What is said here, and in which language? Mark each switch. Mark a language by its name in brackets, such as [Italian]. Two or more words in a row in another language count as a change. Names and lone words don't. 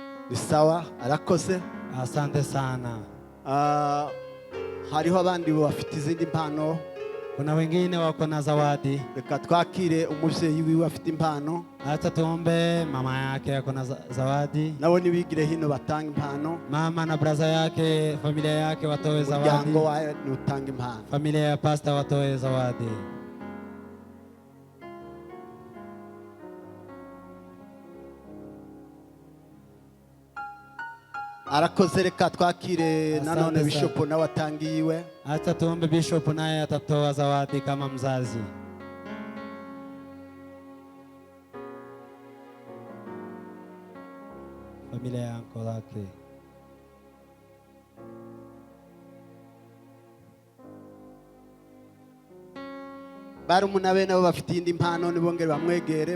[Swahili] ni sawa arakoze. Asante sana. [Kinyarwanda] Hariho abandi bafite izindi mpano. [Swahili] Kuna wengine wako na zawadi. [Kinyarwanda] Reka twakire umuvyeyi wiwe afite impano. [Swahili] Acha tuombe mama yake ako na zawadi. [Kinyarwanda] Nabo nibigire hino batanga impano. [Swahili] Mama na braza yake, familia yake watoe zawadi. [Kinyarwanda] Muryango wawe nutanga impano. [Swahili] Familia ya pastor watoe zawadi. [Kinyarwanda] Arakoze. Reka twakire nanone Bishop nawe atangiwe. [Swahili] Acha tuombe Bishop naye atatoa zawadi kama mzazi. Familia ya uncle yake. [Kinyarwanda] Barumuna be nabo bafite indi impano nibongere bamwegere.